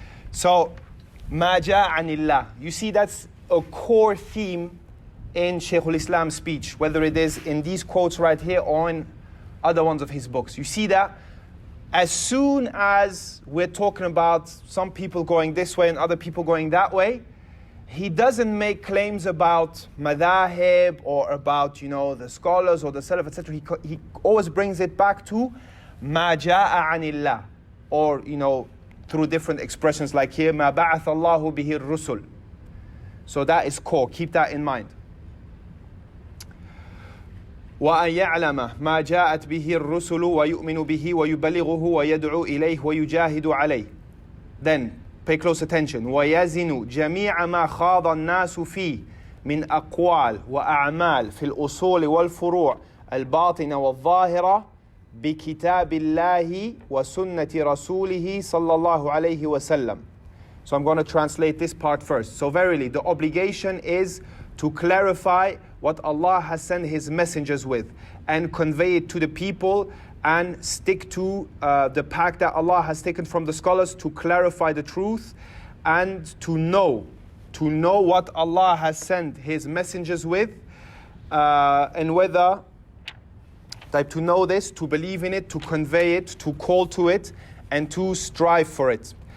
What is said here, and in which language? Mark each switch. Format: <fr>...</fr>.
<en>So,</en> <ar>مَا جَاءَ عَنِ اللَّهِ.</ar> <en>You see, that's a core theme in Shaykh al-Islam's speech, whether it is in these quotes right here or in other ones of his books. You see that as soon as we're talking about some people going this way and other people going that way, he doesn't make claims about madahib or about, the scholars or the salaf, etc. He always brings it back to ma ja'a anillah, or, through different expressions like here, ma ba'ath Allahu bihi rusul. So that is core. Keep that in mind.</en> <ar>وأن يعلم ما جاءت به الرسل ويؤمن به ويبلغه ويدعو إليه ويجاهد عليه.</ar> <en>Then pay close attention.</en> <ar>ويزن جميع ما خاض الناس فيه من أقوال وأعمال في الأصول والفروع الباطنة والظاهرة بكتاب الله وسنة رسوله صلى الله عليه وسلم.</ar> <en>So I'm going to translate this part first. So verily, the obligation is to clarify what Allah has sent His messengers with and convey it to the people and stick to the pact that Allah has taken from the scholars to clarify the truth and to know what Allah has sent His messengers with, and whether to know this, to believe in it, to convey it, to call to it, and to strive for it.</en>